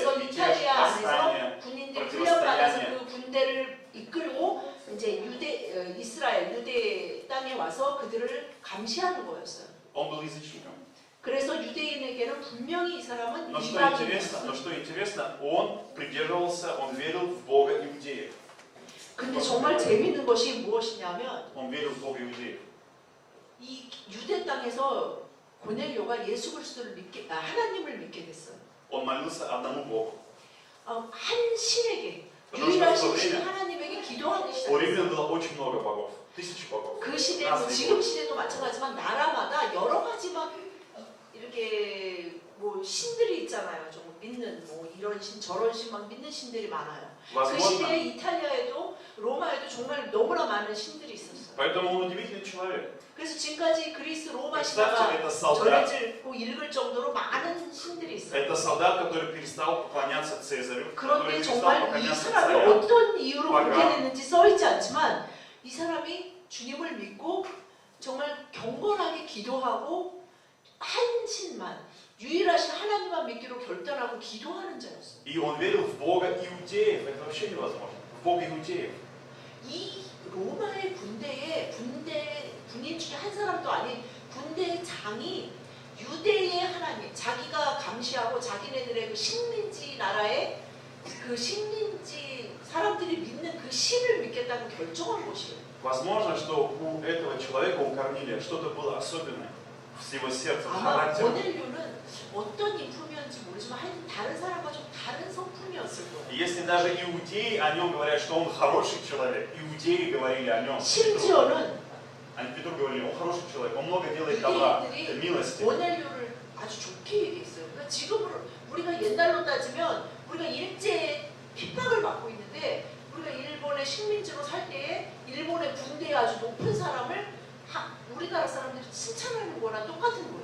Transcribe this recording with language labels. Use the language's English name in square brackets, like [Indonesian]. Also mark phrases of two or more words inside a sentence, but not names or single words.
[Korean] 그래서 [Russian] мятеж, 이탈리아 восстание. [Korean] 안에서 군인들 훈련받아서 그 군대를 이끌고 이제 이스라엘 유대 땅에 와서 그들을 감시하는 거였어요. [Russian] Он был язычником. [Korean] 그래서 유대인에게는 분명히 이 사람은 [Russian] Но что [Korean] 이방인이었어요. [Russian] интересно, он придерживался, он верил в Бога иудеев. [Korean] 근데 정말 재밌는 것이 무엇이냐면 [Russian] Он верил в Бога иудеев. [Korean] 이 유대 땅에서 고넬료가 예수 그리스도를 하나님을 믿게 됐어요. [Russian] Он молился одному Богу. [Korean] 한 신에게 [Russian] потому что в [Korean] 유일하신 [Russian] то [Korean] 신 [Russian] время [Korean] 하나님에게 기도하기 [Russian] у [Korean] 시작했어요. [Russian] римлян было очень много богов, тысячи богов. [Korean] 그 시대도 [Russian] разные [Korean] 지금 [Russian] боги. [Korean] 시대도 마찬가지지만 나라마다 여러 가지 막 이렇게 뭐 신들이 있잖아요. 좀 믿는 뭐 이런 신 저런 신 막 믿는 신들이 많아요. 그 [Russian] Возможно, [Korean] 시대에 이탈리아에도 로마에도 정말 너무나 많은 신들이 있었어요. [Russian] поэтому он удивительный человек. [Korean] 그래서 지금까지 그리스 로마 [Russian] Представьте, [Korean] 신화가 [Russian] это солдат, [Korean] 전해지고 읽을 정도로 많은 신들이 있어요. [Russian] это солдат, который перестал поклоняться Цезарю, который [Korean] 그런데 [Russian] перестал [Korean] 정말 이 [Russian] поклоняться [Korean] 사람이 [Russian] царям. [Korean] 어떤 이유로 맞아. 그렇게 됐는지 써있지 않지만 이 사람이 주님을 믿고 정말 경건하게 기도하고 한 신만 유일하신 하나님만 믿기로 결단하고 기도하는 자였어요. [Russian] И он верил в Бога иудеев. Это вообще невозможно. В Бога иудеев. [Korean] 이 로마의 군인 중에 한 사람도 아닌 군대 장이 유대의 하나님, 자기가 감시하고 자기네들의 그 식민지 나라의 그 식민지 사람들이 믿는 그 신을 믿겠다고 결정한 곳이에요. [Russian] Возможно, что у этого человека, у Корнилия, что-то было особенное с его сердцем, [Korean] 아마 [Russian] характером. [Korean] 고넬료는 어떤 인품이었는지 모르지만 하여튼 다른 사람과 좀 다른 성품이었을 거예요. [Russian] И если даже иудеи о нем говорят, что он хороший человек, иудеи говорили о нем, [Korean] 심지어는 [Russian] они Петру говорили, он хороший человек, он много делает добра, [Korean] 유대인들이 [Russian] милости. [Korean] 고넬료를 아주 좋게 얘기했어요. 그러니까 지금으로 우리가 옛날로 따지면 우리가 일제 핍박을 받고 있는데 우리가 일본의 식민지로 살 때에 일본의 군대에 아주 높은 사람을 우리나라 사람들이 칭찬하는 거랑 똑같은 거예요.